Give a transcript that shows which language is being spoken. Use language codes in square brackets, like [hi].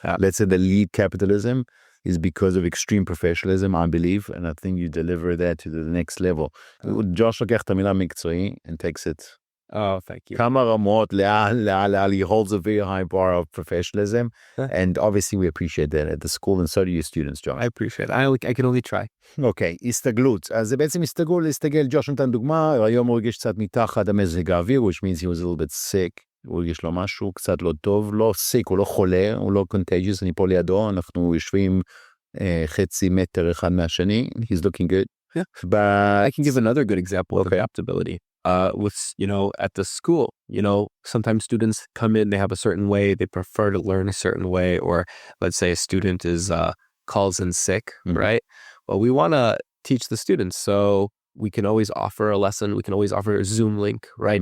[en] Let's say they lead capitalism is because of extreme professionalism, I believe, and I think you deliver that to the next level. [he] Josh לוקח את המילה מקצועי [en] and takes it. Oh, thank you. [he] כמה רמות, לאן, [en] he holds a very high bar of professionalism, and obviously we appreciate that at the school, and so do your students, Josh. I appreciate it. I can only try. [he] אוקיי, הסתגלות. אז זה בעצם להסתגל, ג'וש נתן דוגמה, היום הוא הרגיש קצת מתחת המזג האוויר, [en] which means he was a little bit sick, [he] הוא הרגיש לו משהו קצת לא טוב, לא sick, הוא לא חולה, הוא לא contagious, אני פה לידו, אנחנו יושבים חצי מטר אחד מהשני, [en] he's looking good. Yeah. But I can give another good example of adaptability. With, at the school, sometimes students come in, they have a certain way, they prefer to learn a certain way, or let's say a student calls in sick, right? Well, we want to teach the students, so we can always offer a lesson, we can always offer a Zoom link, right?